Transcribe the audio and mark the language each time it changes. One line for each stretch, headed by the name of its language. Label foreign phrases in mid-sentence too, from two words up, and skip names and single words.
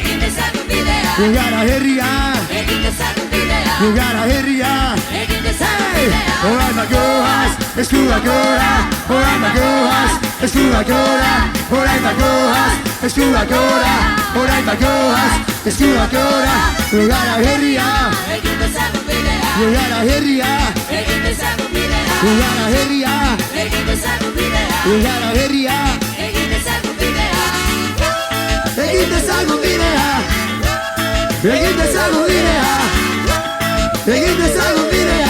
Basque: Gara herria, Egin dezagun bidea gara herria, Egin dezagun
English: Alright my girls, let's do a girl. Alright my girls, let's do a girl. Alright my girls, let's do a girl. Alright my girls, let's do a girl. We gotta hurry up. We gotta hurry up. We gotta hurry up. We gotta hurry up.
Basque: Egin dezagun bidea. Egin dezagun bidea. Egin dezagun bidea.